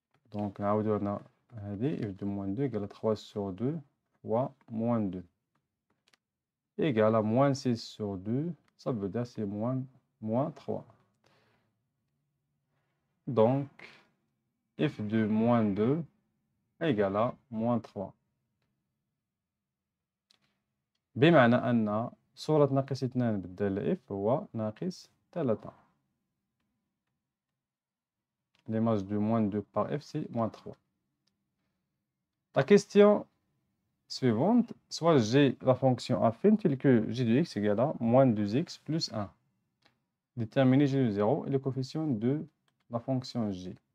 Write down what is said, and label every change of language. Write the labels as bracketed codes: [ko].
[fr] Donc, on a f de moins 2 égale à 3 sur 2 fois moins 2. Égale à moins 6 sur 2, ça veut dire c'est moins 3. Donc, f de moins 2 égale à moins 3. [ar] بمعنى أن صورة ناقص 2 بالدالة f هو ناقص 3. [fr] L'image de moins 2 par f, c'est moins 3. La question suivante, soit j'ai la fonction affine telle que g de x égale à moins 2x plus 1. Déterminer g de 0 et le coefficient de la fonction g.